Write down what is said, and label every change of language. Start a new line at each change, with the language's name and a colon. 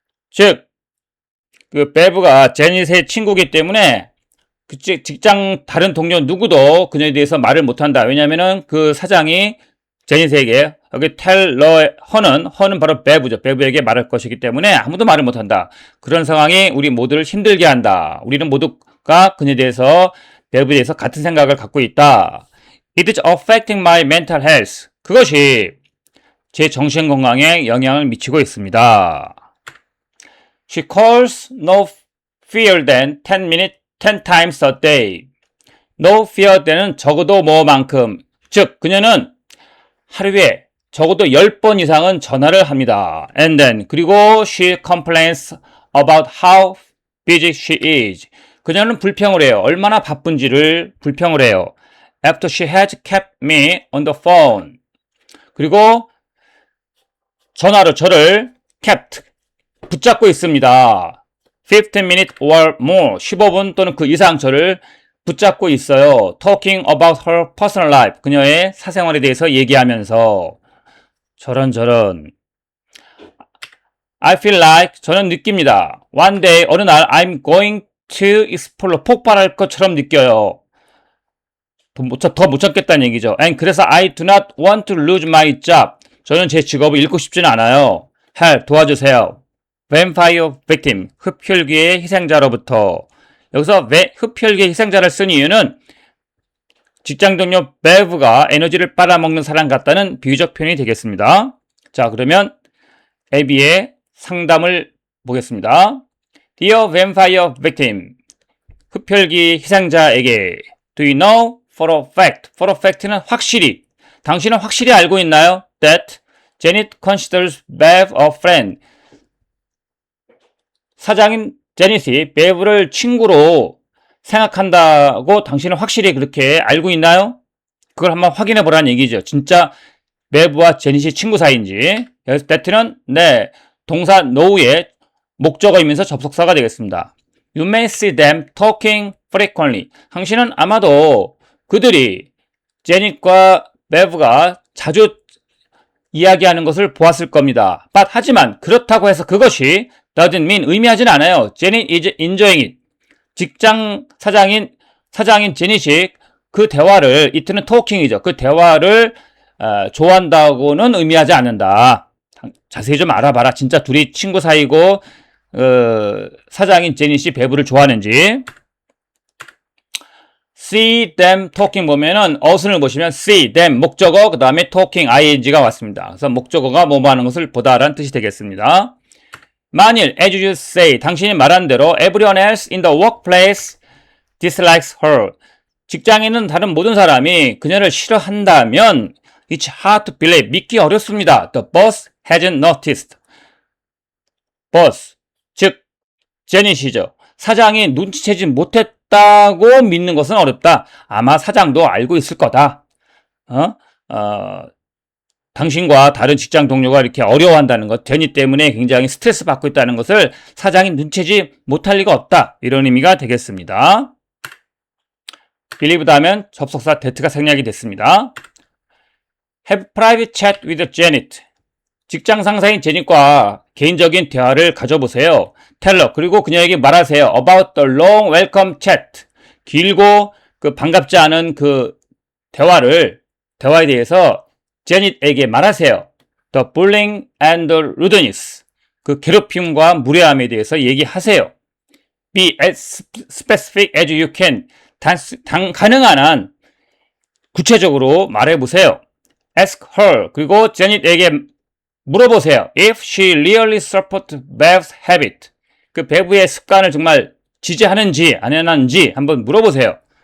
Korean: 즉, 그 베브가 제닛의 친구이기 때문에 그 직장 다른 동료 누구도 그녀에 대해서 말을 못한다. 왜냐면은 그 사장이 제닛에게 여기
English: tell her
Korean: 는 바로 베브죠. 베브에게 말할 것이기 때문에 아무도 말을 못한다. 그런 상황이 우리 모두를 힘들게 한다. 우리는 모두가 그녀에 대해서 베브에 대해서 같은 생각을 갖고 있다.
English: It is affecting my mental health.
Korean: 그것이 제 정신 건강에 영향을 미치고 있습니다.
English: She calls no fewer than 10 times a day. No fewer than
Korean: 은 적어도 뭐만큼. 즉, 그녀는 하루에 적어도 10번 이상은 전화를 합니다.
English: And then,
Korean: 그리고
English: she complains about how busy she is.
Korean: 그녀는 불평을 해요. 얼마나 바쁜지를 불평을 해요.
English: After she has kept me on the phone.
Korean: 그리고 전화로 저를 kept, 붙잡고 있습니다.
English: 15 minutes or more,
Korean: 15분 또는 그 이상 저를 붙잡고 있어요.
English: Talking about her personal life,
Korean: 그녀의 사생활에 대해서 얘기하면서 저런.
English: I feel like,
Korean: 저는 느낍니다.
English: One day,
Korean: 어느 날
English: I'm going to explode,
Korean: 폭발할 것처럼 느껴요. 더 못 참겠다는 얘기죠.
English: And
Korean: 그래서
English: I do not want to lose my job.
Korean: 저는 제 직업을 잃고 싶지는 않아요.
English: Help,
Korean: 도와주세요.
English: Vampire victim,
Korean: 흡혈귀의 희생자로부터. 여기서 흡혈귀의 희생자를 쓴 이유는 직장 동료 베브가 에너지를 빨아먹는 사람 같다는 비유적 표현이 되겠습니다. 자, 그러면 에비의 상담을 보겠습니다.
English: Dear Vampire victim,
Korean: 흡혈귀 희생자에게
English: Do you know for a fact? For a fact는 확실히.
Korean: 당신은 확실히 알고 있나요?
English: That Janet considers Bev a friend.
Korean: 사장인 제닛이 베브를 친구로 생각한다고 당신은 확실히 그렇게 알고 있나요? 그걸 한번 확인해 보라는 얘기죠. 진짜 베브와 제닛이 친구 사이인지. 여기서 that는 네, 동사 know의 목적어이면서 접속사가 되겠습니다.
English: You may see them talking frequently.
Korean: 당신은 아마도 그들이 제닛과 베브가 자주 이야기하는 것을 보았을 겁니다.
English: But
Korean: 하지만 그렇다고 해서 그것이
English: doesn't mean
Korean: 의미하진 않아요.
English: 제닛 is enjoying it.
Korean: 직장 사장인 제닛이 그 대화를, it는 talking이죠. 그 대화를 좋아한다고는 의미하지 않는다. 자세히 좀 알아봐라. 진짜 둘이 친구 사이고 사장인 제닛이 베브를 좋아하는지.
English: see them talking
Korean: 보면은 어순을 보시면 see them 목적어 그 다음에 talking ing가 왔습니다. 그래서 목적어가 뭐뭐 하는 것을 보다라는 뜻이 되겠습니다. 만일
English: as you say
Korean: 당신이 말한 대로
English: everyone else in the workplace dislikes her
Korean: 직장에 있는 다른 모든 사람이 그녀를 싫어한다면
English: it's hard to believe
Korean: 믿기 어렵습니다.
English: The boss hasn't noticed. boss
Korean: 즉 제닛이죠. 사장이 눈치채지 못했다고 믿는 것은 어렵다. 아마 사장도 알고 있을 거다. 당신과 다른 직장 동료가 이렇게 어려워한다는 것, 제니 때문에 굉장히 스트레스 받고 있다는 것을 사장이 눈치채지 못할 리가 없다. 이런 의미가 되겠습니다. believe 다음엔 접속사 that가 생략이 됐습니다.
English: have private chat with Janet.
Korean: 직장 상사인 제닛과 개인적인 대화를 가져보세요.
English: tell her,
Korean: 그리고 그녀에게 말하세요.
English: about the long welcome chat.
Korean: 길고 그 반갑지 않은 그 대화에 대해서 제닛에게 말하세요.
English: the bullying and the rudeness.
Korean: 그 괴롭힘과 무례함에 대해서 얘기하세요.
English: be as specific as you can.
Korean: 가능한 한 구체적으로 말해보세요.
English: ask her.
Korean: 그리고 제닛에게 물어보세요.
English: if she really supports Bev's habit.
Korean: 그 베브의 습관을 정말 지지하는지 안 하는지 한번 물어보세요.